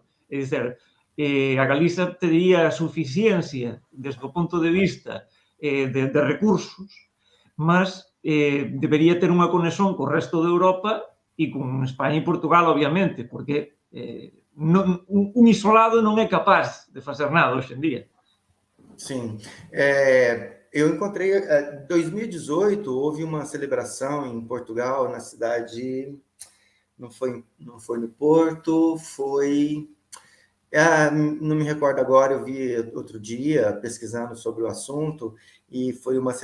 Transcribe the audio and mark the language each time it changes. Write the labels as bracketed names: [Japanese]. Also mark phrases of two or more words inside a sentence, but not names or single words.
[Galician] É dizer, a Galiza teria suficiencia desde o punto de vista de recursos, mas debería ter unha conexión co resto de Europa e con España e Portugal, obviamente, porque un isolado non é capaz de fazer nada hoxe en día. [Portuguese] Sim. Eu encontrei, em 2018, houve uma celebração em Portugal, na cidade, não foi no Porto, foi... não me recordo agora, eu vi outro dia, pesquisando sobre o assunto, e foi uma